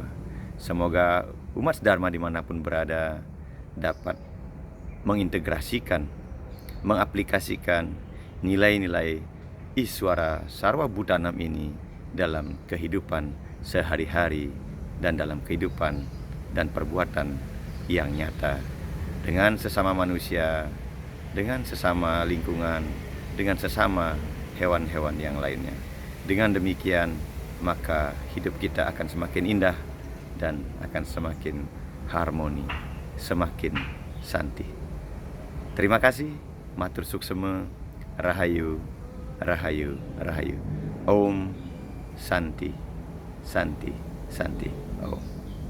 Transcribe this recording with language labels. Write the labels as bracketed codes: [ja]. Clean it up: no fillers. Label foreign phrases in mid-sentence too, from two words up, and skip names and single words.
[id] Semoga umat Dharma dimanapun berada dapat mengintegrasikan, mengaplikasikan nilai-nilai [sa] Iswara Sarwa Bhutanam [id] ini dalam kehidupan sehari-hari dan dalam kehidupan dan perbuatan yang nyata dengan sesama manusia, dengan sesama lingkungan, dengan sesama hewan-hewan yang lainnya. Dengan demikian, maka hidup kita akan semakin indah dan akan semakin harmoni, semakin santi. Terima kasih, [ban] matur suksema, rahayu, rahayu, rahayu. [sa] Om Santi, Santi, Santi. Om.